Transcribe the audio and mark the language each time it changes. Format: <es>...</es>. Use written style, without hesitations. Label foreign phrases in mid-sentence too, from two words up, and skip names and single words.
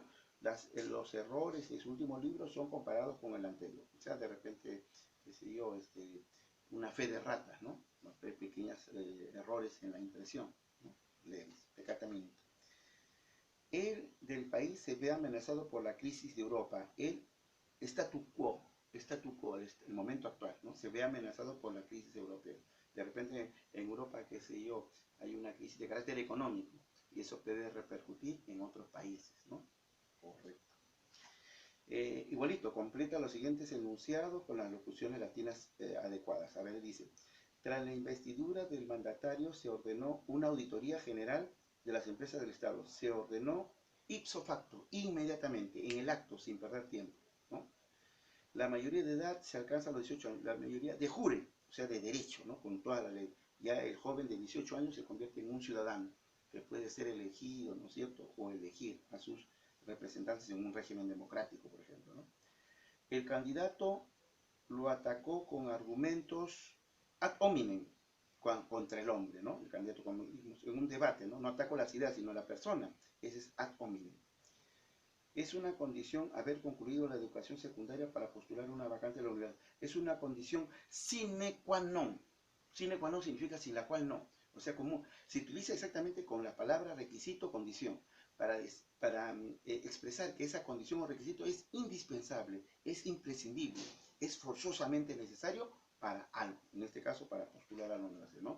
<es>Los errores de su último libro son comparados con el anterior, o sea, de repente, qué sé yo, una fe de ratas, ¿no? Pequeños errores en la impresión, ¿no? Leves,</es> <la>peccata minuta.</la> <es>El del país se ve amenazado por la crisis de Europa, el</es> <la>statu quo,</la> <es>el momento actual, ¿no? Se ve amenazado por la crisis europea. De repente en Europa, qué sé yo, hay una crisis de carácter económico y eso puede repercutir en otros países, ¿no? Correcto. Igualito, completa los siguientes enunciados con las locuciones latinas adecuadas. A ver, dice, tras la investidura del mandatario se ordenó una auditoría general de las empresas del Estado. Se ordenó</es> <la>ipso facto,</la> <es>inmediatamente, en el acto, sin perder tiempo, ¿no? La mayoría de edad se alcanza a los 18 años, la mayoría</es> <la>de jure,</la> <es>o sea, de derecho, ¿no? Con toda la ley. Ya el joven de 18 años se convierte en un ciudadano que puede ser elegido, ¿no es cierto?, o elegir a sus representantes en un régimen democrático, por ejemplo, ¿no? El candidato lo atacó con argumentos</es> <la>ad hominem</la> <es>contra el hombre, ¿no? El candidato, como dijimos, en un debate, ¿no? No atacó las ideas, sino la persona. Ese es</es> <la>ad hominem.</la> <es>Es una condición haber concluido la educación secundaria para postular una vacante de la universidad. Es una condición</es> <la>sine qua non. Sine qua non</la> <es>significa sin la cual no. O sea, como se utiliza exactamente con la palabra requisito, condición, para expresar que esa condición o requisito es indispensable, es imprescindible, es forzosamente necesario para algo, en este caso para postular a la universidad, ¿no?</es>